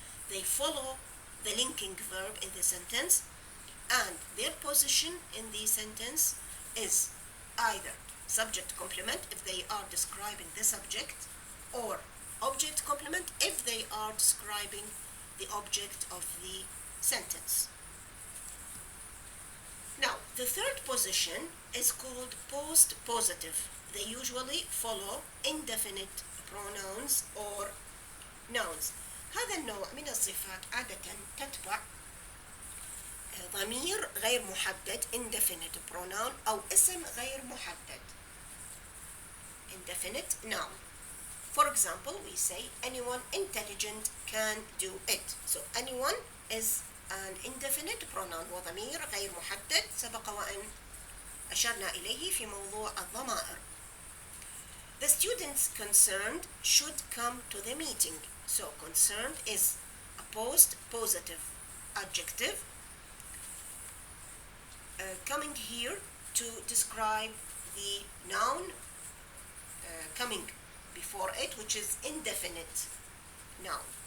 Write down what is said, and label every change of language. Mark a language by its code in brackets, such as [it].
[en] They follow the linking verb in the sentence, and their position in the sentence is either subject complement if they are describing the subject, or object complement if they are describing the object of the sentence. Now, the third position is called postpositive. They usually follow indefinite pronouns or nouns. [ar] هذا النوع من الصفات عادة تتبع ضمير غير محدد indefinite pronoun أو اسم غير محدد indefinite noun. [en] For example, we say anyone intelligent can do it. So anyone is an indefinite pronoun [ar] وضمير غير محدد سبق وأن أشرنا إليه في موضوع الضمائر. [en] The students concerned should come to the meeting. So concerned is a postpositive adjective coming here to describe the noun coming before it, which is indefinite noun.